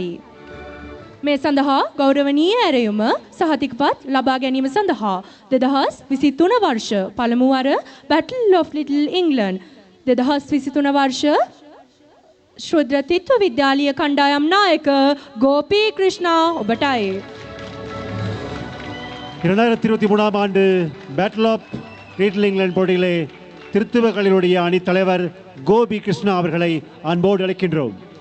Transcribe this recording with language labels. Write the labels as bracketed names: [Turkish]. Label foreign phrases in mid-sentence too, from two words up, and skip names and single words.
[Sinhala] මේ සඳහා ගෞරවනීය ඇරයුම සහතිකපත් ලබා ගැනීම සඳහා 2023 වර්ෂ පළමු වර Battle of Little England 2023 වර්ෂ ශුද්ධ ත්‍රිත්ව විද්‍යාලීය කණ්ඩායම් නායක ගෝපී ක්‍රිෂ්ණා ඔබටයි. [Tamil] 2023 ஆண்டு பேட்டில் ஆஃப் லிட்டில் இங்கிலாந்து போட்டியிலே திருத்துவகளினுடைய அணி தலைவர் கோபி கிருஷ்ணா அவர்களை அன்போடு அழைக்கின்றோம்.